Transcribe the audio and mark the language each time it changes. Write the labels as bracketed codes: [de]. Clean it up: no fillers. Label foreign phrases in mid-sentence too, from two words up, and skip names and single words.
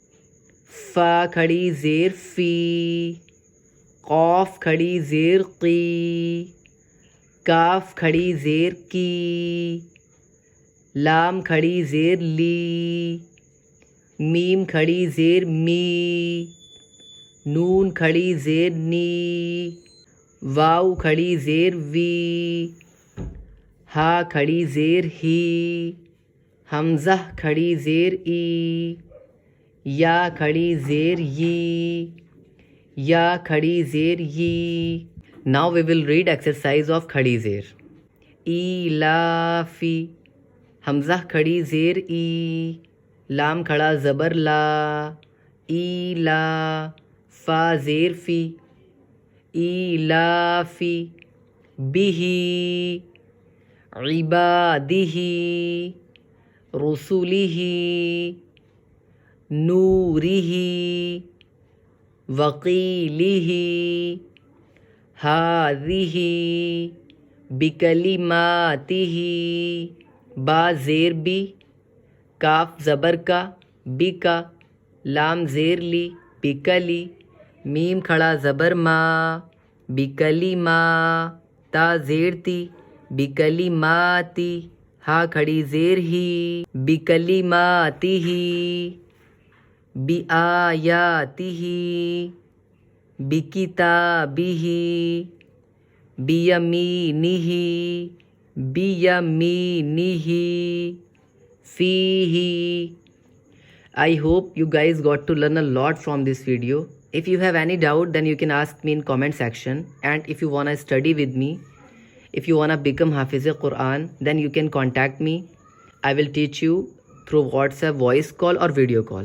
[ur] فا کھڑی زیر فِ۔ قاف کھڑی زیر قِ. کاف کھڑی زیر کِ. لام کھڑی زیر لِ۔ میم کھڑی زیر مِ. نون کھڑی زیر نِ. واؤ کھڑی زیر وِ. ہا کھڑی زیر ہِ۔ ہمزہ کھڑی زیر اِ. یا کھڑی زیر یِ. یا کھڑی زیر یِ. [en] Now we will read exercise of Khadi Zer. [ur] Ilafi. ہمزہ کھڑی زیر اِ. لام کھڑا زبر لا. Ila. فا زیر فِ. Ilafi. [ar] بِهِ. عِبَادِهِ. رُسُلِهِ. نُورِهِ. وَقِيلِهِ. هَذِهِ. [ur] Bikalimatihi. با زیر بِ. کاف زبر کَ. Bika. لام زیر لِ. Bikali. میم کھڑا زبر ما. Bikalima. تا زیر تِ. Bikalimati. ہا کھڑی زیر ہِ. Bikalimatihi. [ar] بِآيَاتِهِ. بِكِتَابِهِ. بِيَمِينِهِ. بِيَمِينِهِ. Fihi. [en] I hope you guys got to learn a lot from this video. If you have any doubt, then you can ask me in comment section. And if you wanna study with me, if you wanna become Hafiz-e-Quran, then you can contact me. I will teach you through WhatsApp voice call or video call.